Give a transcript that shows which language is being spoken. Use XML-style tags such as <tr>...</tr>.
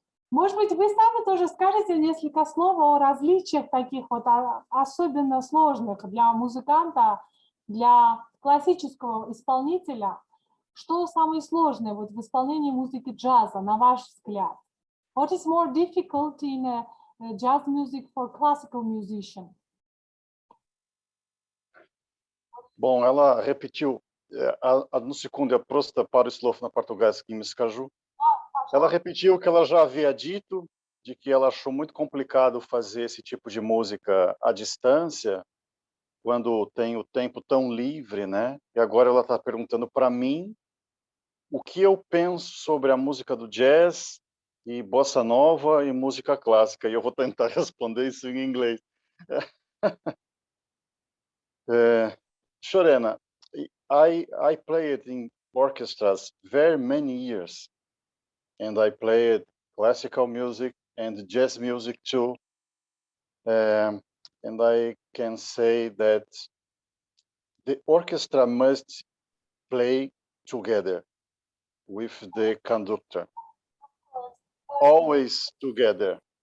<ru>Может быть, вы сами тоже скажете несколько слов о различиях таких вот особенно сложных для музыканта, для классического исполнителя. Что самое сложное вот в исполнении музыки джаза, на ваш взгляд?</ru> <en>What is more difficult in jazz music for classical musician?</en> <pt>Bom, ela repetiu,</pt> <ru>одну секунду, я просто пару слов на португальском скажу.</ru> <pt>Ela repetiu o que ela já havia dito, de que ela achou muito complicado fazer esse tipo de música à distância, quando tem o tempo tão livre, né? E agora ela está perguntando para mim o que eu penso sobre a música do jazz e bossa nova e música clássica. E eu vou tentar responder isso em inglês.</pt> <en>Shorena, I played in orchestras very many years, and I played classical music and jazz music too. And I can say that the orchestra must play together with the conductor, always together.</en>